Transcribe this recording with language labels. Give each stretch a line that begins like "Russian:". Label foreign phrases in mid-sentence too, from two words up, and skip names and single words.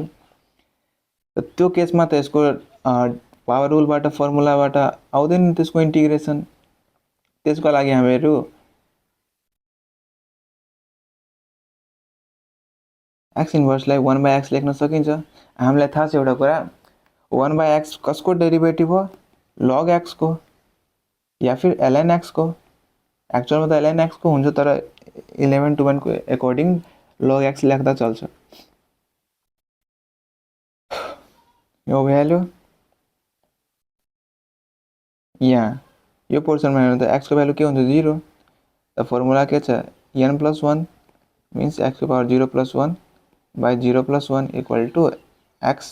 Nepali: र त्यो केसमा त यसको पावर रुलबाट फर्मुलाबाट आउँदैन त्यसको इन्टिग्रेसन। त्यसको लागि हामीहरू एक्स इन्भर्सलाई 1/x लेख्न सकिन्छ। हामीलाई थाहा छ एउटा कुरा, 1/x कसको डेरिभेटिभ हो? log x को या फिर ln x को। एक्चुअलमा त ln x को हुन्छ, तर 11/1 को अकॉर्डिंग log x लेख्दा चल्छ। यो भ्यालु यहाँ यो पोर्सनमा हेर्नु त x को भ्यालु के हुन्छ? 0। त फर्मुला के छ? n+1 मिन्स x को पावर 0+1/0+1
English: equal to
Nepali: x।